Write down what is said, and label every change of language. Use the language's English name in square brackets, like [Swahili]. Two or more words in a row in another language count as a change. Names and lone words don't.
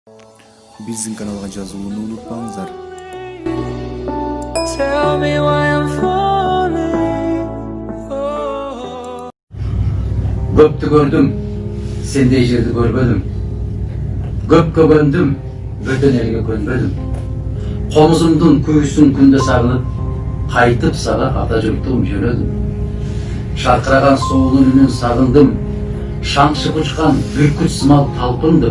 [Kyrgyz] Биздин каналга жазылууну унутпаңыздар. [English] Tell me why I'm falling. [Kyrgyz] Көптү көрдүм, сендей жерди көрбөдүм. Көпкө көндүм, бөтөн элге көнбөдүм. Комузумдун күйүүсүн күндө сагынып, кайтып сага ата журтум жөнөдүм. Шаркыраган соонун үнүн сагындым, шаңшып учкан бүркүт сымал талпындым.